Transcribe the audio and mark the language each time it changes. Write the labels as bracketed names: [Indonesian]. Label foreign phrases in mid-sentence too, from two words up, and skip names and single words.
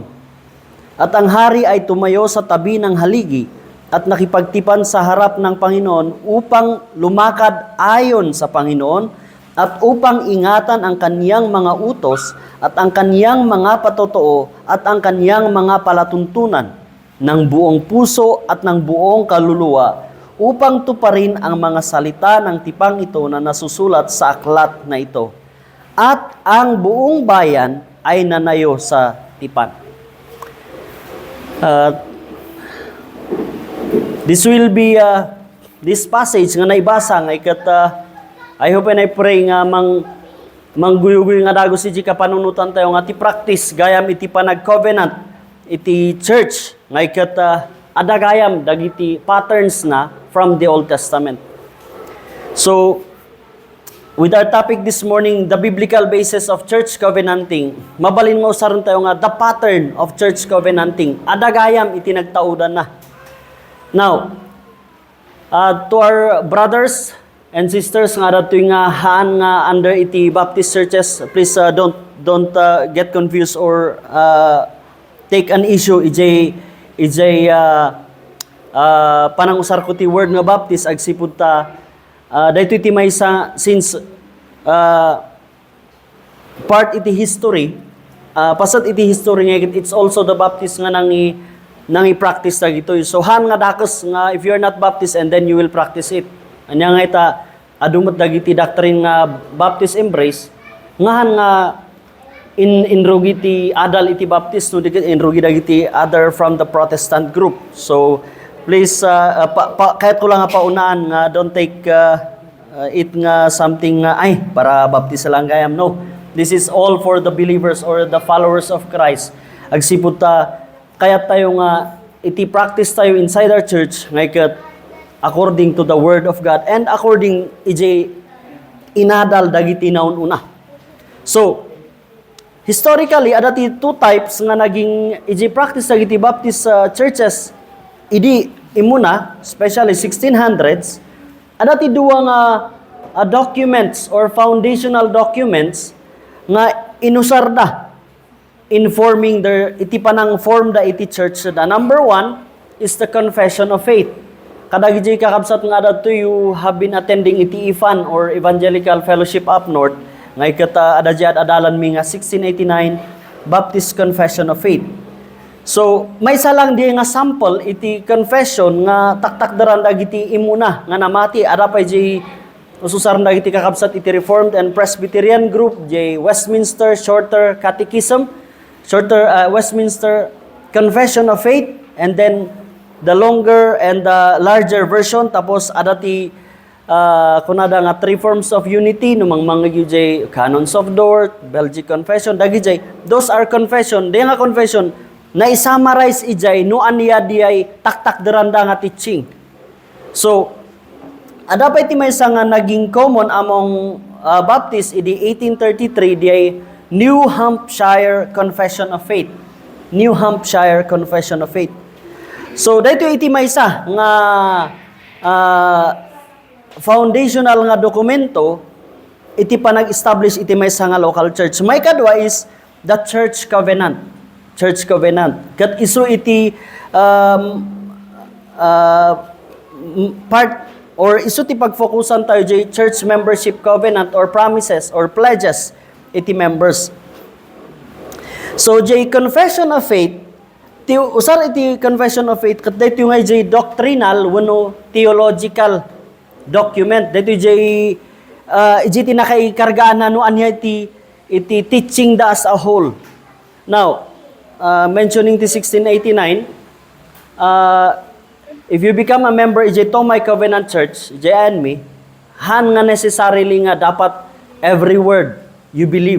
[Filipino] At ang hari ay tumayo sa tabi ng haligi at nakipagtipan sa harap ng Panginoon upang lumakad ayon sa Panginoon at upang ingatan ang kaniyang mga utos at ang kaniyang mga patotoo at ang kaniyang mga palatuntunan ng buong puso at ng buong kaluluwa upang tuparin ang mga salita ng tipang ito na nasusulat sa aklat na ito. At ang buong bayan ay nanayo sa tipan. [English] This will be this passage [Iloko] nga naibasa nga ikat [English] I hope and I pray [Iloko] nga mangguyugoy nga dago si Jika panunutan tayo nga ti practice gayam iti panag covenant iti church nga ikat adagayam dagiti patterns na [English] from the Old Testament. So, with our topic this morning, the biblical basis of church covenanting, [Iloko] mabalin mo saron tayo nga, [English] the pattern of church covenanting. [Iloko] Adagayam itinagtaudan na. [English] Now, to our brothers and sisters [Iloko] nga datoy nga haan nga [English] under iti Baptist churches, please don't get confused or take an issue [Iloko] panangusar ko ti [English] word [Iloko] nga Baptist agsipud ta daytoy ti maysa [English] since [Iloko] part iti history pasat iti history nga [English] it's also the Baptist [Iloko] nga nangi practice ta gitoy. [English] So [Iloko] han nga dakes nga [English] if you are not Baptist and then you will practice it. [Iloko] Anya nga ita adumot dagiti doctrine nga Baptist embrace ngahan nga inrugi ti adal iti Baptist no dikit inrugi dagiti [English] other from the Protestant group. So please [Iloko] kahit ko lang nga paunaan nga [English] don't take it [Iloko] nga something nga ay para Baptist lang gayam. [English] No, this is all for the believers or the followers of Christ. [Iloko] Agsipud ta kaya tayo nga iti practice tayo [English] inside our church nga according to the word of God and according [Iloko] inadal dagiti naun una. So historically adati [English] two types [Iloko] nga naging practice dagiti Baptist churches imuna especially 1600s adati duwa nga [English] documents or foundational documents [Iloko] nga inusar da [English] in forming [Iloko] iti panang form da iti church da. [English] Number one is the confession of faith. [Iloko] Kadagiti kakabsat nga adto [English] you have been attending [Iloko] iti IFAN or Evangelical Fellowship up north nga ikata adadjad adalan mi nga 1689 Baptist Confession of Faith. So may salang di nga sample iti confession nga taktakdaran dagiti imuna nga namati ada pay ususar dagiti kakabsat iti Reformed and Presbyterian group Westminster Shorter Catechism, Westminster Confession of Faith, [English] and then the longer and the larger version [Iloko] tapos adati kunada nga [English] three forms of unity [Iloko] numang mga Canons of Dort, Belgic Confession dagi [English] those are confession [Iloko] di nga confession na i-summarize ijay no aniya diay taktak deranda nga teaching. So ada pa iti maysa nga naging common among Baptist idi 1833 diay New Hampshire Confession of Faith. New Hampshire Confession of Faith. So dayto iti maysa nga foundational nga dokumento iti panag-establish iti maysa nga local church. May kadwa [English] is the church covenant. Church covenant. [Iloko] Kat isu iti part or isu ti pagfokusan tayo [English] church membership covenant or promises or pledges [Iloko] iti members. So [English] confession of faith [Iloko] usar iti [English] confession of faith [Iloko] kat dayto nga doctrinal wenno [English] theological document. [Iloko] Dayto iti nakaikargaan no anya iti teaching da [English] as a whole. Now, mentioning the 1689, if you become a member Tomay Covenant Church, and me, [Iloko] han nga [English] necessarily [Iloko] nga dapat [English] every word you believe.